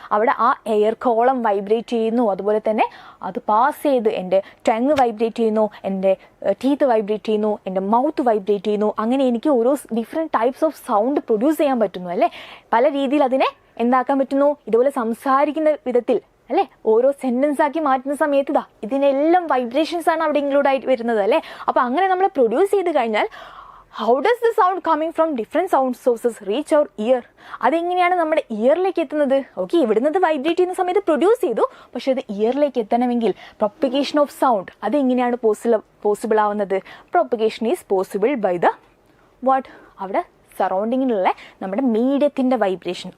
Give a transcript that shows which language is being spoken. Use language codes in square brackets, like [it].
[ml] അവിടെ ആ air column vibrate ചെയ്യുന്നു, അതുപോലെ തന്നെ അത് പാസ് ചെയ്ത് എൻ്റെ ടങ് വൈബ്രേറ്റ് ചെയ്യുന്നു, എൻ്റെ ടീത്ത് വൈബ്രേറ്റ് ചെയ്യുന്നു, എൻ്റെ മൗത്ത് വൈബ്രേറ്റ് ചെയ്യുന്നു. അങ്ങനെ എനിക്ക് ഓരോ different types of sound produce ചെയ്യാൻ പറ്റുന്നു അല്ലേ. പല രീതിയിൽ അതിനെ എന്താക്കാൻ പറ്റുന്നു, ഇതുപോലെ സംസാരിക്കുന്ന വിധത്തിൽ അല്ലേ, ഓരോ സെൻറ്റൻസ് ആക്കി മാറ്റുന്ന സമയത്ത് ഇതിനെല്ലാം വൈബ്രേഷൻസ് ആണ് അവിടെ ഇൻക്ലൂഡ് ആയിട്ട് വരുന്നത് അല്ലേ. അപ്പോൾ അങ്ങനെ നമ്മൾ പ്രൊഡ്യൂസ് ചെയ്ത് കഴിഞ്ഞാൽ [en] how does the sound coming from different sound sources reach our ear? [ml] അതെങ്ങനെയാണ് നമ്മുടെ ഇയറിലേക്ക് എത്തുന്നത്? ഓക്കെ, ഇവിടുന്ന് അത് വൈബ്രേറ്റ് ചെയ്യുന്ന സമയത്ത് പ്രൊഡ്യൂസ് ചെയ്തു, പക്ഷേ അത് ഇയറിലേക്ക് എത്തണമെങ്കിൽ [en] propagation of sound [ml] അതെങ്ങനെയാണ് പോസിബിൾ ആവുന്നത്? [en] propagation is possible by the what, [ml] അവിടെ സറൗണ്ടിങ്ങിലുള്ള നമ്മുടെ മീഡിയത്തിൻ്റെ വൈബ്രേഷൻ.